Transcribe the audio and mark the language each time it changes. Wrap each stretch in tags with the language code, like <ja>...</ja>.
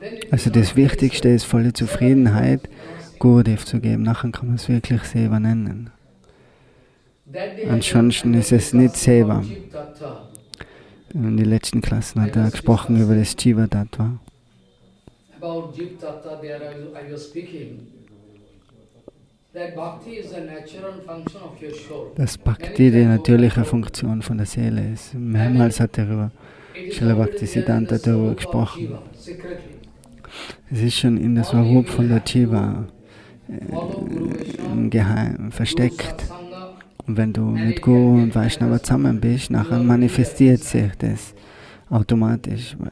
<de>Also das Wichtigste ist volle Zufriedenheit, Gurudev zu geben. Nachher kann man es wirklich Seva nennen. Ansonsten ist es nicht Seva. In den letzten Klassen hat er gesprochen über das Jiva Tattva.</de> <en>About Jiv Tattva, there I was speaking. That bhakti is a natural function of your soul.</en> <de>Dass Bhakti die natürliche Funktion von der Seele ist. Mehrmals hat er über Srila Bhakti Siddhanta darüber gesprochen. Es ist schon in der Swarup von der Jiva im Geheim versteckt. Und wenn du mit Guru und Vaishnava zusammen bist, nachher manifestiert sich das automatisch.</de>